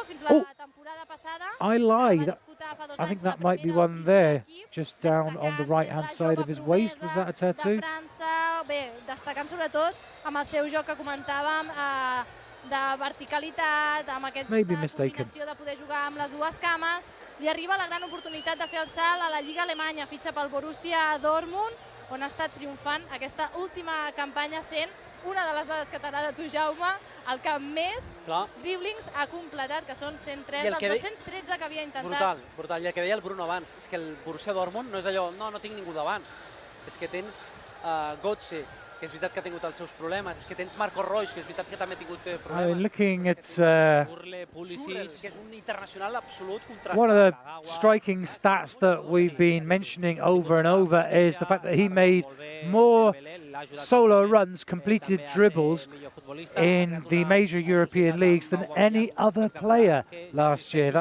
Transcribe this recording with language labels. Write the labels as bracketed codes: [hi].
[en] Oh, I lied. I think that might be one there, just down on the right-hand side of his waist. Was that a tattoo? [ca] Destacant sobretot amb el seu joc que comentàvem de verticalitat, amb aquesta combinació de poder jugar amb les dues cames. Li arriba la gran oportunitat de fer el salt a la Lliga alemanya, fitxa pel Borussia Dortmund, on ha estat triomfant aquesta última campanya sent una de les dades que t'agrada a tu, Jaume, el que més driblings ha completat, que són 103, dels 213 que havia intentat. Brutal, brutal. I el que deia el Bruno abans, és que el Borussia Dortmund no és allò, no tinc ningú davant. És que tens Götze, que és veritat que ha tingut els seus problemes, és que tens Marco Reus, que és veritat que també ha tingut problemes. [en] Looking at [ca] que és un internacional absolut contrastat. [en] one of the striking stats that we've been mentioning over and over is the fact that he made more solo runs, completed dribbles in the major European leagues than any other player last year.